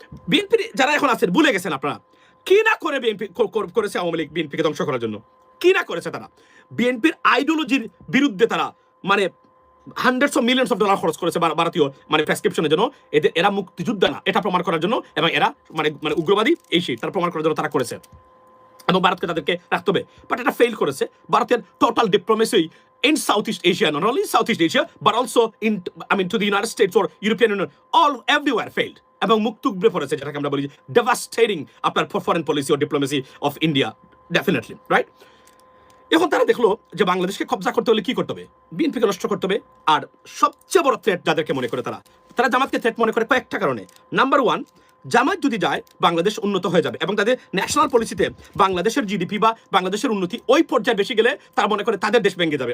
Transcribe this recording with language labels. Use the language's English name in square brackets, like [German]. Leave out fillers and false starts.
[Bangla] বিএনপির যারা এখন আছেন ভুলে গেছেন আপনারা কি না করে বিএনপি করেছে আওয়ামী লীগ বিএনপিকে ধ্বংস করার জন্য, কি না করেছে তারা। বিএনপির আইডিওলজির বিরুদ্ধে তারা মানে [English] hundreds of millions of dollar [Bangla] খরচ করেছে ভারতীয় মানে প্রেসক্রিপশনের জন্য। এরা মুক্তিযোদ্ধা না এটা প্রমাণ করার জন্য, এবং এরা মানে মানে উগ্রবাদী এই সেই তারা প্রমাণ করার জন্য তারা করেছে, এবং ভারতকে তাদেরকে রাখতে হবে। বাট এটা ফেল করেছে। ভারতের total diplomacy [English] in Southeast Asia, not only Southeast Asia, but also to the United States or European Union, everywhere failed. [Bangla] এবং মুখ থুবড়ে পড়েছে, যেটাকে আমরা বলি devastating আপনার [English] Foreign policy ও diplomacy of India, definitely right. [Bangla] এখন তারা দেখলো যে বাংলাদেশকে কবজা করতে হলে কি করতে হবে? বিএনপিকে নষ্ট করতে হবে। আর সবচেয়ে বড় থ্রেট যাদেরকে মনে করে তারা জামাতকে থ্রেট মনে করে কয়েকটা কারণে। নাম্বার ওয়ান, জামাত যদি যায় বাংলাদেশ উন্নত হয়ে যাবে, এবং তাদের ন্যাশনাল পলিসিতে বাংলাদেশের জিডিপি বা বাংলাদেশের উন্নতি ওই পর্যায়ে বেশি গেলে তারা মনে করে তাদের দেশ ভেঙে যাবে।